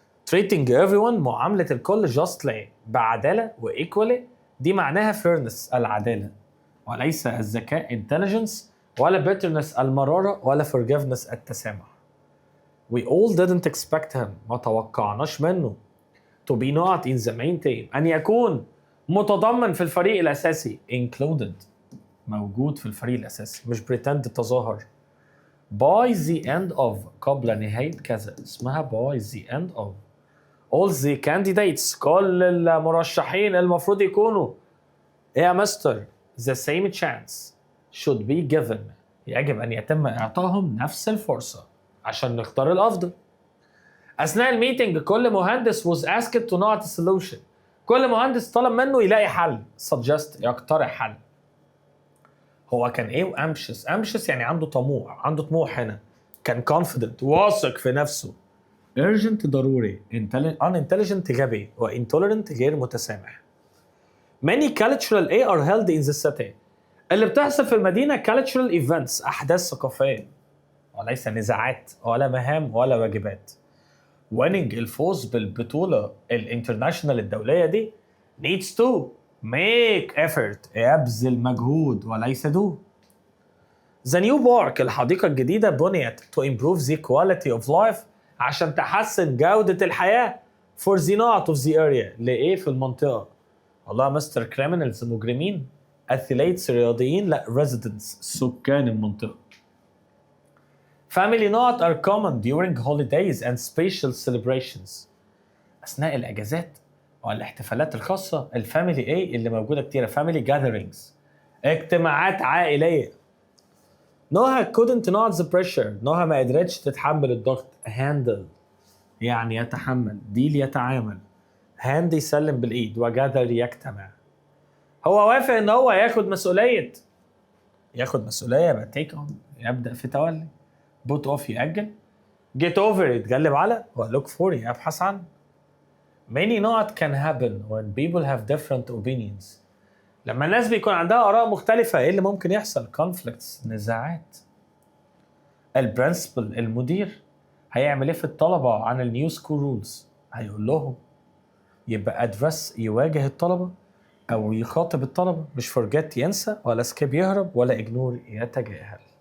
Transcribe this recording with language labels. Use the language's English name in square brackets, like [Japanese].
[English] treating everyone [Arabic] معاملة الكل justly بعدالة و equally دي معناها fairness العدالة وليس الذكاء intelligence ولا bitterness المرارة ولا forgiveness التسامح. [English] We all didn't expect him [Arabic] ما توقعناش منه [English] to be not in the main team [Arabic] أن يكون متضمن في الفريق الأساسي included موجود في الفريق الأساسي مش pretend تظاهر. [English] by the end of [Arabic] قبل نهاية كذا اسمها [English] by the end of. all the candidates [Arabic] كل المرشحين المفروض يكونوا يا مستر [English] the same chance should be given [Arabic] يجب أن يتم إعطائهم نفس الفرصة عشان نختار الأفضل. أثناء الميتنج كل مهندس [English] was asked to not a solution [Arabic] كل مهندس طلب منه يلاقي حل suggest يقترح حل. هو كان ايه ambitious يعني عنده طموح هنا كان confident واثق في نفسه urgent ضروري، unintelligent غبي، وintolerant غير متسامح. [English] Many cultural A are held in the city. [Arabic] اللي بتحصل في المدينة cultural events، أحداث ثقافية، وليس نزاعات ولا مهام ولا واجبات. winning الفوز بالبطولة الانترناشنال الدولية دي [English] needs to make effort، [Arabic] يبذل مجهود وليس do. [English] The new park [Arabic] الحديقة الجديدة بنيت [English] to improve the quality of life [Arabic] عشان تحسن جودة الحياة [English] for the not of the area [Arabic] لإيه في المنطقة. والله مستر criminals مجرمين، athletes رياضيين، لا residents سكان المنطقة. [English] Family not are common during holidays and special celebrations. [Arabic] أثناء الأجازات والاحتفالات الخاصة الفاميلي إيه اللي موجودة كتيرة family gatherings، اجتماعات عائلية. نوها [English] couldn't not the pressure، [Arabic] نوها ما قدرتش تتحمل الضغط. handle يعني يتحمل، deal يتعامل، hand يسلم بالإيد، وgather يجتمع. هو وافق إن هو ياخد مسؤولية يبقى take on، يبدأ في تولي. put off يأجل، get over يتغلب على، و look for يبحث عن. [English] many not can happen when people have different opinions. [Arabic] لما الناس بيكون عندها آراء مختلفة إيه اللي ممكن يحصل؟ conflicts نزاعات. البرنسبل المدير هيعمل إيه في الطلبة عن النيو سكول رولز؟ هيقول لهم، يبقى address يواجه الطلبة أو يخاطب الطلبة، مش forget ينسى، ولا skip يهرب، ولا ignore يتجاهل.